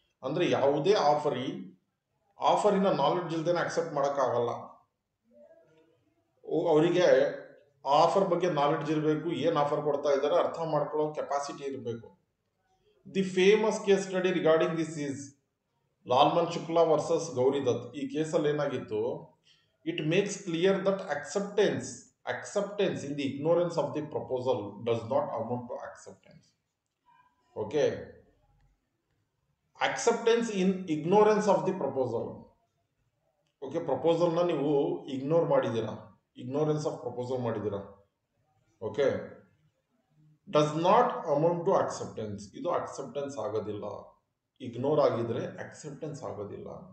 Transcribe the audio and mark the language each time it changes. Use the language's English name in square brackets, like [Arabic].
[Kannada] ಅಂದರೆ ಯಾವುದೇ ಆಫರಿನ ನಾಲೆಡ್ಜ್ ಇಲ್ದೇನೆ ಅಕ್ಸೆಪ್ಟ್ ಮಾಡೋಕ್ಕಾಗಲ್ಲ. ಅವರಿಗೆ ಆಫರ್ ಬಗ್ಗೆ ನಾಲೆಡ್ಜ್ ಇರಬೇಕು, ಏನು ಆಫರ್ ಕೊಡ್ತಾ ಇದ್ದಾರೆ ಅರ್ಥ ಮಾಡ್ಕೊಳ್ಳೋ ಕೆಪಾಸಿಟಿ ಇರಬೇಕು. [English] The famous case study regarding this is Lalman Shukla versus Gauri Dutt. [Kannada] ಈ ಕೇಸಲ್ಲಿ ಏನಾಗಿತ್ತು, [English] It makes clear that acceptance in the ignorance of the proposal does not amount to acceptance. Okay, acceptance in ignorance of the proposal. [Kannada] Okay, ಪ್ರಪೋಸಲ್ನ ನೀವು ignore ಮಾಡಿದ್ದೀರಾ, ignorance of proposal ಮಾಡಿದ್ದೀರಾ. [English] Okay, does not amount to acceptance. [Kannada] ಇದು acceptance ಆಗೋದಿಲ್ಲ. Ignore ಆಗಿದ್ರೆ acceptance ಆಗೋದಿಲ್ಲ.